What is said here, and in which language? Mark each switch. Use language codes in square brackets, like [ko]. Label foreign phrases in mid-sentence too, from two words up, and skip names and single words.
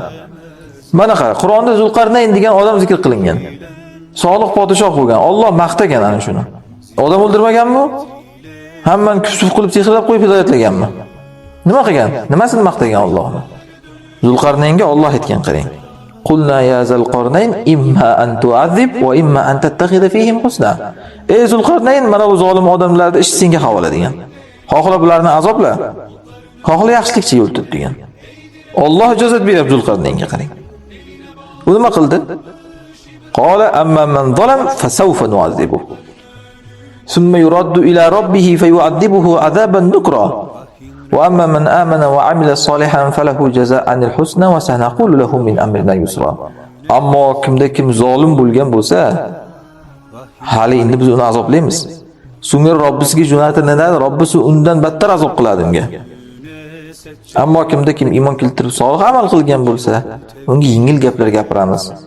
[uz] Mana qara, Qur'onda Zulqarnayn degan odam zikr qilingan. Solih podshoh bo'lgan. Alloh maqtagan ana shuni. Odam o'ldirmaganmi? Hammani kufr qilib sehrlab qo'yib hidoyatlaganmi? Nima qilgan? Nimasini maqtagan Allohni? Zulqarnaynga Alloh aytgan, qarang. [ar] قلنا يا ذا القرنين إما أن تعذب وإما أن تتخذ فيهم حسنا. [uz] Ey Zulqarnayn, mana bu zolim odamlarning ishi senga havola degan. Xohla bularni azobla, xohla yaxshilikcha yo'l tut degan. Alloh ijozat beryapti Zulqarnaynga, qarang. U nima qildi? [ar] قال أما من ظلم فسوف نعذبه. ثم يرد إلى ربه فيعذبه عذابا نكرا. وأما من آمن وعمل صالحا فله جزاء الحسنى وسنقول له من أمرنا يسرا. [uz] Ammo kim zolim bo'lgan bo'lsa, hali endi biz uni azoblaymiz. So'ngra Robbisiga jo'natiladi, Robbisi undan battar azob qiladi unga. Ammo kim iymon keltirib solih amal qilgan bo'lsa, unga yengil gaplar gapiramiz.